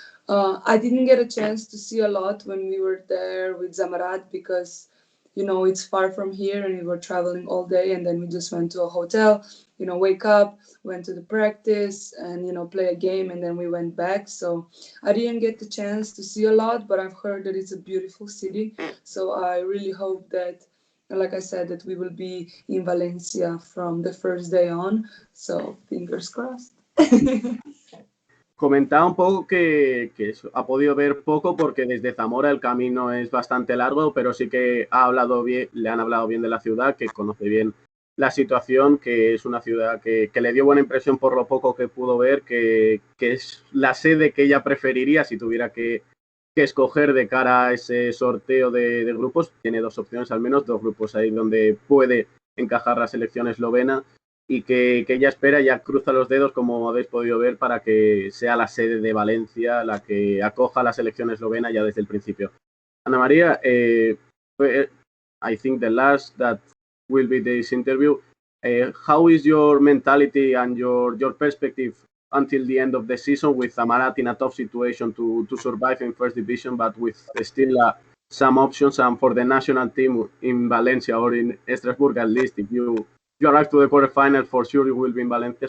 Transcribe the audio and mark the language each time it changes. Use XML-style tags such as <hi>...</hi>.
<en>I didn't get a chance to see a lot when we were there with Zamarat, because it's far from here, and we were traveling all day, and then we just went to a hotel, wake up, went to the practice, and play a game, and then we went back. So I didn't get the chance to see a lot, but I've heard that it's a beautiful city. So I really hope that, like I said, that we will be in Valencia from the first day on. So fingers crossed.</en> <es>Comentaba un poco que ha podido ver poco, porque desde Zamora el camino es bastante largo, pero sí que le han hablado bien de la ciudad, que conoce bien la situación, que es una ciudad que le dio buena impresión por lo poco que pudo ver, que es la sede que ella preferiría si tuviera que escoger de cara a ese sorteo de grupos. Tiene dos opciones, al menos dos grupos ahí donde puede encajar la selección eslovena, y que ella espera, ya cruza los dedos, como habéis podido ver, para que sea la sede de Valencia la que acoja a la selección eslovena ya desde el principio.</es> <en>Ana María, I think the last that will be this interview. How is your mentality and your perspective until the end of the season, with Zamarat in a tough situation to survive in first division, but with still some options, and for the national team in Valencia or in Strasbourg, at least, if you arrive to the quarterfinal, for sure you will be in Valencia.</en>